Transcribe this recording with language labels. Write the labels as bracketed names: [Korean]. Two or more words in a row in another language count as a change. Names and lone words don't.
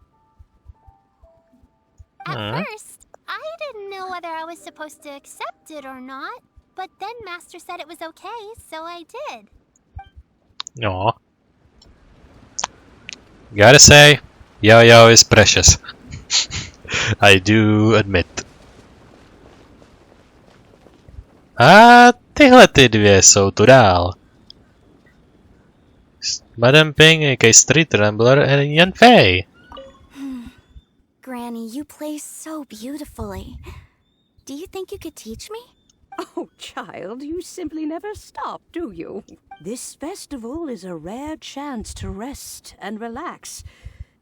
[English] At first, I didn't know whether I was supposed to accept it or not, but then Master said it was okay, so I did. No. Gotta say, Yo is precious. I do admit. [Czech] A tyhle ty dvě jsou tu dál. [English] Madame Ping, a Street Rambler, and Yan Fei. Granny, you play so beautifully. Do you think you could teach me? Oh, child, you simply never stop, do you? This festival is a rare chance to rest and relax.